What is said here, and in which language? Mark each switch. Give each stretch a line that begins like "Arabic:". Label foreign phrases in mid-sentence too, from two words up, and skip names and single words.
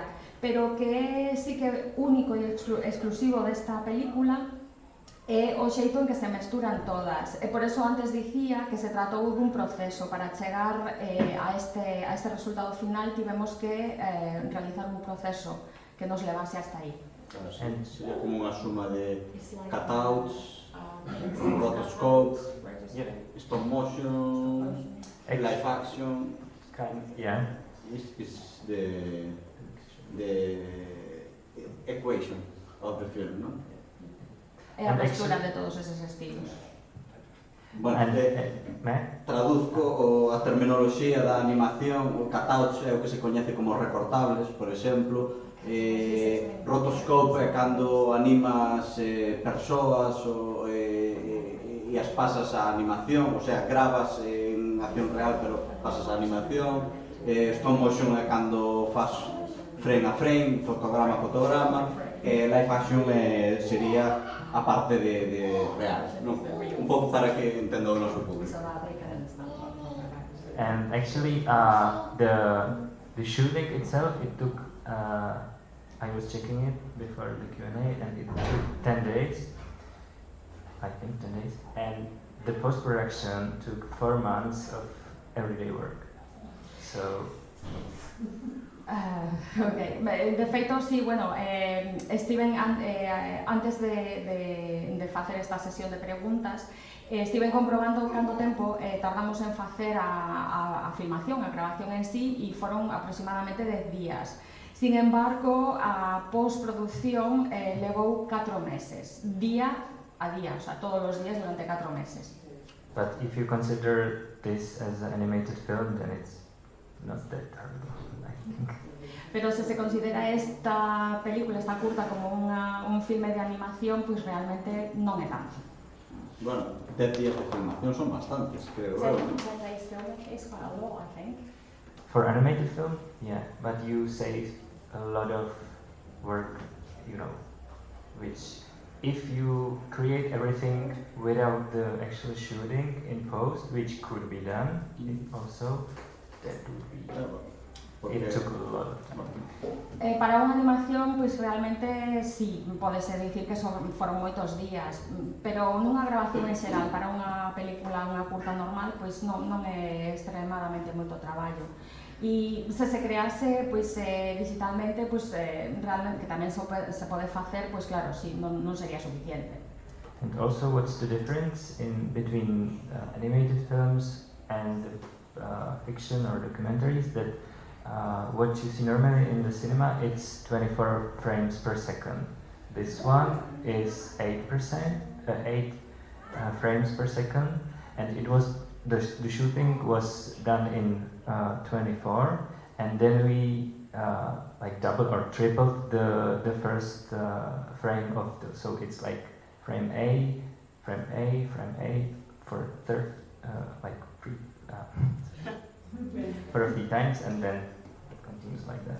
Galician: Pero que sí que é único e exclusivo desta película é o xeito en que se mesturan todas. E por eso antes dicía que se tratou dun proceso. Para chegar a este resultado final tivemos que realizar un proceso que nos levase hasta aí. Claro, sería como unha suma de
English: cutouts, rotoscope, stop motion, live action. Yeah. It's the equation of the film, ¿no?
Galician: É a mestura de todos eses estilos. Bueno, traduzco a terminoloxía da animación. O cutouts é o que se coñece como recortables, por exemplo. Rotoscope é cando animas persoas e as pasas a animación, o sea, grabas en acción real pero pasas a animación.
English: Stop motion
Galician: é cando faz frame a frame, fotograma a fotograma.
English: Live action
Galician: sería a parte de real, ¿no? Un pouco para que entenda o noso público.
English: And actually, the shooting itself, it took, I was checking it before the Q&A, and it took 10 days, I think 10 days, and the post-production took 4 months of everyday work. So...
Galician: Ok, de feito, sí, bueno, estiven antes de facer esta sesión de preguntas, estiven comprobando canto tempo tardamos en facer a filmación, a grabación en sí, e foron aproximadamente 10 días.
Spanish: Sin embargo,
Galician: a postproducción levou 4 meses, día a día, o sea, todos os días durante 4 meses.
English: But if you consider this as an animated film, then it's not that terrible, I think.
Galician: Pero si se considera esta película, esta curta, como un filme de animación, pues realmente non é tanto. Bueno, 10 días de filmación son bastantes, creo.
English: For animated film, yeah, but you save a lot of work, you know, which if you create everything without the actual shooting in post, which could be done also, that would be... It took a lot of time.
Galician: Para unha animación, pois realmente sí, podese dicir que foron moitos días, pero nunha grabación en xeral para unha película, unha curta normal, pois non é extremadamente moito traballo. E se crease pois digitalmente, pois realmente que tamén se pode facer, pois claro, sí, non sería suficiente.
English: And also, what's the difference between animated films and fiction or documentaries? That what you see normally in the cinema, it's 24 frames per second. This one is 8 frames per second, and it was the shooting was done in 24, and then we like doubled or tripled the first frame of the, so it's like frame A for third like for a few times, and then it continues like that.